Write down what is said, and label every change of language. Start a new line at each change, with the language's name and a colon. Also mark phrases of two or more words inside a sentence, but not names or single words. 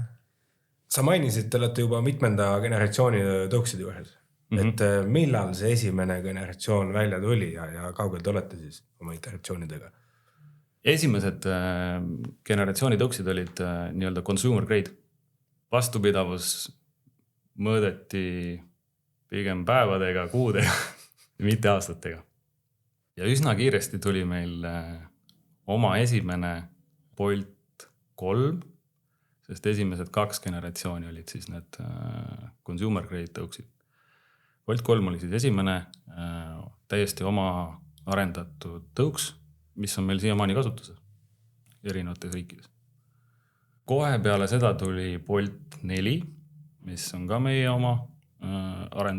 Estonian: Sa mainisid, te olete juba mitmenda generatsiooni tõukside juures. Et millal see esimene generatsioon välja tuli ja kaugel te olete siis oma iteratsioonidega? Esimesed generatsiooni tõuksid olid nii-öelda
English: consumer grade.
Estonian: Vastupidavus mõõdeti pigem päevadega, kuudega, mitte aastatega. Ja üsna kiiresti tuli meil oma esimene Bolt 3, sest esimesed 2 generatsiooni olid siis need
English: consumer grade
Estonian: tõuksid. Bolt 3 oli siis esimene täiesti oma arendatud tõuks, mis on meil siiamaani kasutuses erinevates riikides. Kohe peale seda tuli Bolt 4, mis on ka meie oma arendus.